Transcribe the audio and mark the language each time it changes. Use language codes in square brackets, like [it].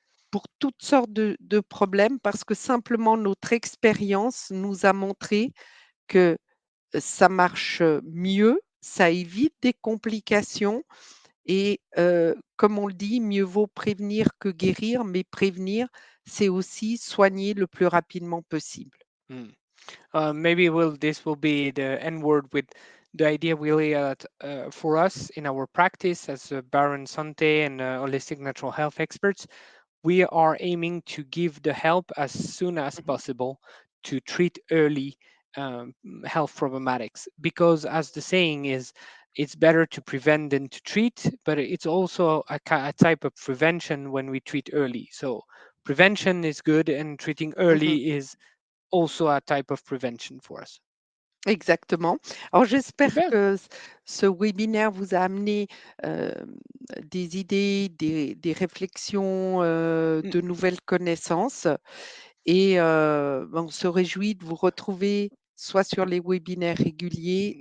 [fr] pour toutes sortes de problèmes parce que simplement notre expérience nous a montré que ça marche mieux, ça évite des complications et comme on le dit, mieux vaut prévenir que guérir, mais prévenir, c'est aussi soigner le plus rapidement possible. Mm. [en] Maybe this will be the N word with the idea really for us in our practice as Baron Sante and holistic natural health experts. We are aiming to give the help as soon as Mhm, possible to treat early health problematics because as the saying is it's better to prevent than to treat, but it's also a type of prevention when we treat early. So prevention is good and treating mhm. early is also a type of prevention for us. [fr] Exactement. Alors j'espère Super. que ce webinaire vous a amené, des idées, des réflexions, Mm. de nouvelles connaissances et on se réjouit de vous retrouver soit sur les webinaires réguliers,